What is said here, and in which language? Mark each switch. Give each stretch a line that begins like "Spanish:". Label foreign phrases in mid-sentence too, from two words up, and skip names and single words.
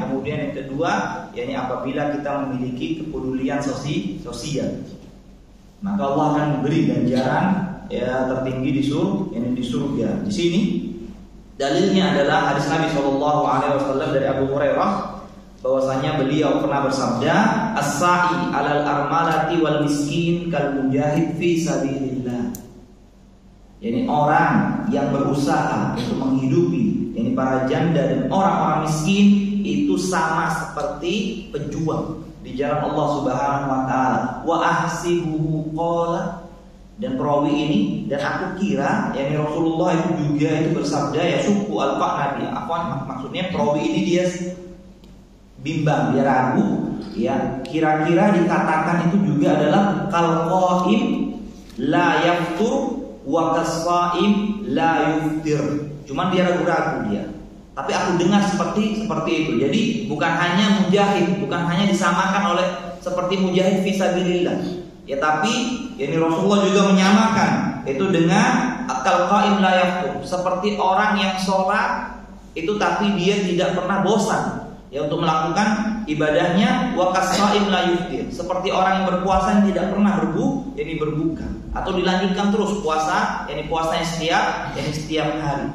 Indonesian: Kemudian yang kedua, yakni apabila kita memiliki kepedulian sosial, maka Allah akan memberi ganjaran ya tertinggi di surga. Di sini dalilnya adalah hadis Nabi SAW dari Abu Hurairah, bahwasanya beliau pernah bersabda,
Arabic: الساعي على الأرملة والمسكين كالمجاهد في سبيل الله.
Indonesian: Yani orang yang berusaha untuk menghidupi yani para janda dan orang-orang miskin itu sama seperti pejuang di jalan Allah
Arabic: سبحانه وتعالى. وأحسبه قال,
Indonesian: Dan perawi ini, dan aku kira yakni Rasulullah itu juga itu bersabda ya suku al-Qa'nabi. Maksudnya perawi ini dia bimbang, dia ragu ya, kira-kira dikatakan itu juga adalah
Arabic: كالقائم لا يفتر وكالصائم لا يفطر.
Indonesian: Cuman dia ragu-ragu dia. Tapi aku dengar seperti itu. Jadi bukan hanya mujahid, bukan hanya disamakan oleh seperti
Arabic: مجاهد في سبيل الله.
Indonesian: Ya tapi yakni Rasulullah juga menyamakan itu dengan
Arabic: كالقائم لا يفتر,
Indonesian: seperti orang yang sholat itu tapi dia tidak pernah bosan ya untuk melakukan ibadahnya,
Arabic: وكالصائم لا يفطر,
Indonesian: seperti orang yang berpuasa yang tidak pernah berbuka atau dilanjutkan terus puasa, yakni puasanya setiap hari.